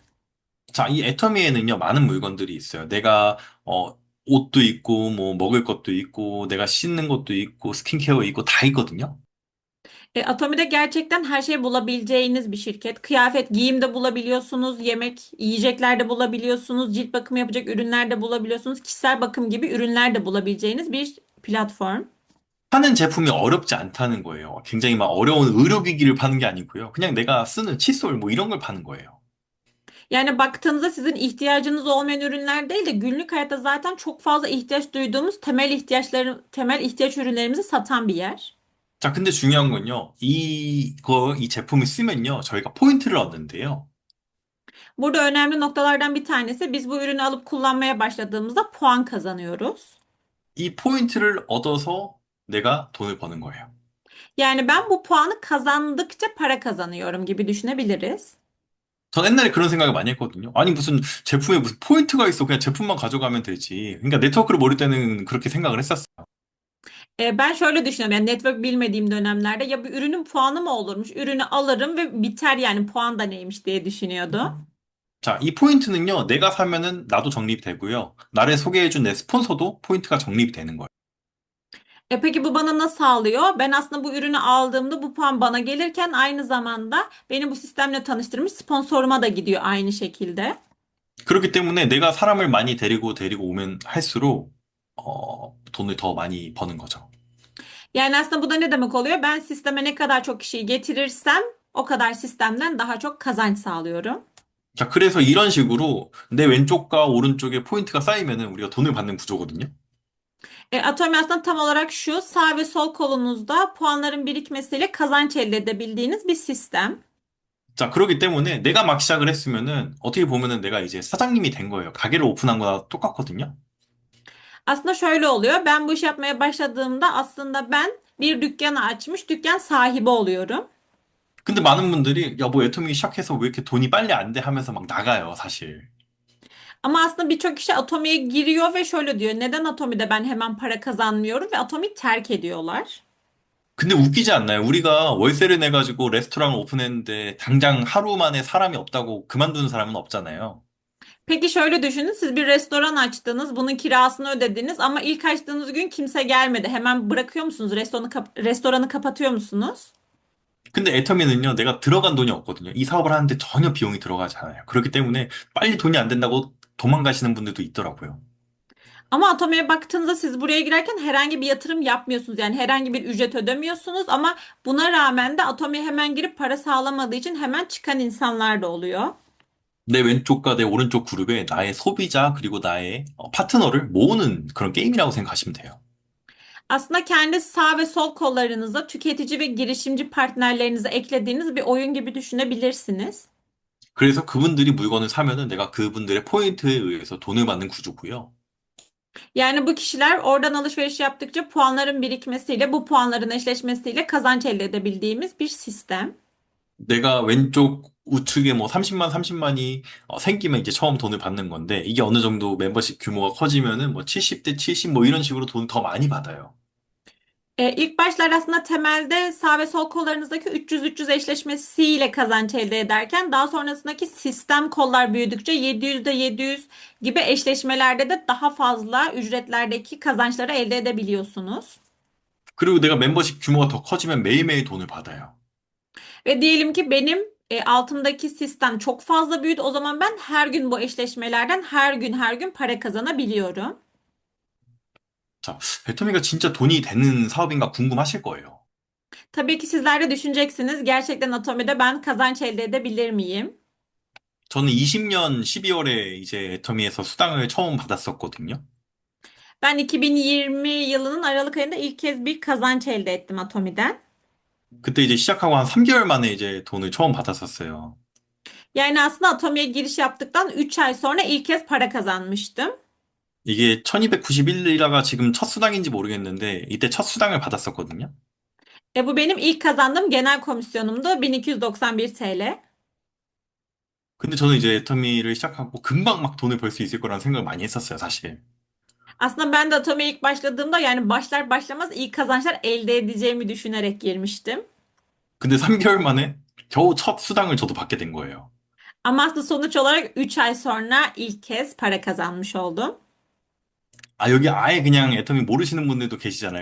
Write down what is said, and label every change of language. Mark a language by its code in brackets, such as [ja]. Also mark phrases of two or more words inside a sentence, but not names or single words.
[ko] 자, 이 애터미에는요, 많은 물건들이 있어요. 내가, 옷도 있고, 뭐, 먹을 것도 있고, 내가 씻는 것도 있고, 스킨케어 있고, 다 있거든요. [tr] Atomi'de gerçekten her şeyi bulabileceğiniz bir şirket. Kıyafet, giyim de bulabiliyorsunuz, yemek, yiyecekler de bulabiliyorsunuz, cilt bakımı yapacak ürünler de bulabiliyorsunuz, kişisel bakım gibi ürünler de bulabileceğiniz bir platform. [ko] 파는 제품이 어렵지 않다는 거예요. 굉장히 막 어려운 의료기기를 파는 게 아니고요. 그냥 내가 쓰는 칫솔, 뭐 이런 걸 파는 거예요. [tr] Yani baktığınızda sizin ihtiyacınız olmayan ürünler değil de günlük hayatta zaten çok fazla ihtiyaç duyduğumuz temel ihtiyaç ürünlerimizi satan bir yer. [ko] 자, 근데 중요한 건요. 이 제품을 쓰면요. 저희가 포인트를 얻는데요. [tr] Burada önemli noktalardan bir tanesi biz bu ürünü alıp kullanmaya başladığımızda puan kazanıyoruz. [ko] 이 포인트를 얻어서 내가 돈을 버는 거예요. [tr] Yani ben bu puanı kazandıkça para kazanıyorum gibi düşünebiliriz. [ko] 전 옛날에 그런 생각을 많이 했거든요. 아니, 무슨 제품에 무슨 포인트가 있어. 그냥 제품만 가져가면 되지. 그러니까 네트워크를 모를 때는 그렇게 생각을 했었어요. [tr] Ben şöyle düşünüyorum yani network bilmediğim dönemlerde ya bir ürünün puanı mı olurmuş? Ürünü alırım ve biter yani puan da neymiş diye düşünüyordum. [ko] 자, 이 포인트는요. 내가 사면은 나도 적립이 되고요. 나를 소개해준 내 스폰서도 포인트가 적립이 되는 거예요. [tr] Peki bu bana nasıl sağlıyor? Ben aslında bu ürünü aldığımda bu puan bana gelirken aynı zamanda beni bu sistemle tanıştırmış sponsoruma da gidiyor aynı şekilde. [ko] 그렇기 때문에 내가 사람을 많이 데리고 오면 할수록 돈을 더 많이 버는 거죠. [tr] Yani aslında bu da ne demek oluyor? Ben sisteme ne kadar çok kişiyi getirirsem o kadar sistemden daha çok kazanç sağlıyorum. [ko] 자, 그래서 이런 식으로 내 왼쪽과 오른쪽에 포인트가 쌓이면은 우리가 돈을 받는 구조거든요. [tr] Atomi aslında tam olarak şu sağ ve sol kolunuzda puanların birikmesiyle kazanç elde edebildiğiniz bir sistem. [ko] 자, 그렇기 때문에 내가 막 시작을 했으면은 어떻게 보면은 내가 이제 사장님이 된 거예요. 가게를 오픈한 거나 똑같거든요. [tr] Aslında şöyle oluyor. Ben bu iş yapmaya başladığımda aslında ben bir dükkanı açmış dükkan sahibi oluyorum. [ko] 근데 많은 분들이 야, 뭐 애터미 시작해서 왜 이렇게 돈이 빨리 안 돼 하면서 막 나가요, 사실. [tr] Ama aslında birçok kişi Atomi'ye giriyor ve şöyle diyor. Neden Atomi'de ben hemen para kazanmıyorum ve Atomi'yi terk ediyorlar. [ko] 근데 웃기지 않나요? 우리가 월세를 내가지고 레스토랑을 오픈했는데 당장 하루 만에 사람이 없다고 그만두는 사람은 없잖아요. [tr] Peki şöyle düşünün. Siz bir restoran açtınız. Bunun kirasını ödediniz ama ilk açtığınız gün kimse gelmedi. Hemen bırakıyor musunuz? Restoranı kapatıyor musunuz? [ko] 근데 애터미는요, 내가 들어간 돈이 없거든요. 이 사업을 하는데 전혀 비용이 들어가지 않아요. 그렇기 때문에 빨리 돈이 안 된다고 도망가시는 분들도 있더라고요. [tr] Ama Atomi'ye baktığınızda siz buraya girerken herhangi bir yatırım yapmıyorsunuz. Yani herhangi bir ücret ödemiyorsunuz ama buna rağmen de Atomi'ye hemen girip para sağlamadığı için hemen çıkan insanlar da oluyor. [ko] 내 왼쪽과 내 오른쪽 그룹에 나의 소비자 그리고 나의 파트너를 모으는 그런 게임이라고 생각하시면 돼요. [tr] Aslında kendi sağ ve sol kollarınıza tüketici ve girişimci partnerlerinizi eklediğiniz bir oyun gibi düşünebilirsiniz. [ko] 그래서 그분들이 물건을 사면은 내가 그분들의 포인트에 의해서 돈을 받는 구조고요. [tr] Yani bu kişiler oradan alışveriş yaptıkça puanların birikmesiyle bu puanların eşleşmesiyle kazanç elde edebildiğimiz bir sistem. [ko] 내가 왼쪽 우측에 뭐 30만, 30만이 생기면 이제 처음 돈을 받는 건데, 이게 어느 정도 멤버십 규모가 커지면은 뭐 70대 70 뭐 이런 식으로 돈 더 많이 받아요. [tr] İlk başlar aslında temelde sağ ve sol kollarınızdaki 300-300 eşleşmesiyle kazanç elde ederken daha sonrasındaki sistem kollar büyüdükçe 700'de 700 gibi eşleşmelerde de daha fazla ücretlerdeki kazançları elde edebiliyorsunuz. [ko] 그리고 내가 멤버십 규모가 더 커지면 매일매일 돈을 받아요. [tr] Ve diyelim ki benim altımdaki sistem çok fazla büyüdü. O zaman ben her gün bu eşleşmelerden her gün para kazanabiliyorum. [ko] 자, 배터미가 진짜 돈이 되는 사업인가 궁금하실 거예요. [tr] Tabii ki sizler de düşüneceksiniz. Gerçekten Atomi'de ben kazanç elde edebilir miyim? [ko] 저는 20년 12월에 이제 애터미에서 수당을 처음 받았었거든요. [tr] Ben 2020 yılının Aralık ayında ilk kez bir kazanç elde ettim Atomi'den. [ko] 그때 이제 시작하고 한 3개월 만에 이제 돈을 처음 받았었어요. [tr] Yani aslında Atomi'ye giriş yaptıktan 3 ay sonra ilk kez para kazanmıştım. [ko] 이게 1291리라가 지금 첫 수당인지 모르겠는데, 이때 첫 수당을 받았었거든요. [tr] Bu benim ilk kazandığım genel komisyonumdu. 1291 TL. [ko] 근데 저는 이제 애터미를 시작하고 금방 막 돈을 벌 수 있을 거라는 생각을 많이 했었어요, 사실. [tr] Aslında ben de Atomi'ye ilk başladığımda yani başlar başlamaz iyi kazançlar elde edeceğimi düşünerek girmiştim. [ko] 근데 3개월 만에 겨우 첫 수당을 저도 받게 된 거예요. [tr] Ama aslında sonuç olarak 3 ay sonra ilk kez para kazanmış oldum. [ko] 아, 여기 아예 그냥 애터미 모르시는 분들도 계시잖아요.